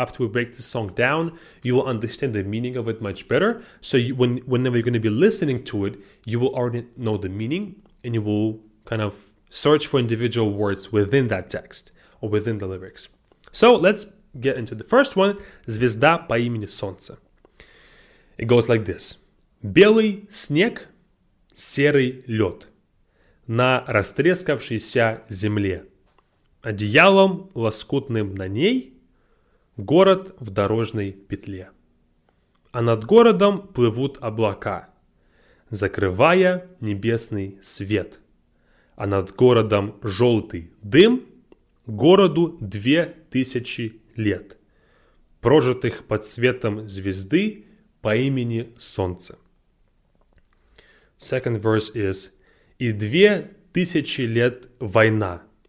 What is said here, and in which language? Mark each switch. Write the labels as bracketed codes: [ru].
[en] After we break the song down, you will understand the meaning of it much better. So whenever you're going to be listening to it, you will already know the meaning, and you will kind of search for individual words within that text or within the lyrics. So let's get into the first one. Звезда по имени Солнце. It goes like this. [ru] Белый снег, серый лед на растрескавшейся земле. Одеялом лоскутным на ней город в дорожной петле. А над городом плывут облака, закрывая небесный свет. А над городом желтый дым, городу 2000 лет, прожитых под светом звезды по имени Солнце. [en] Second verse is: [ru] и 2000 лет война.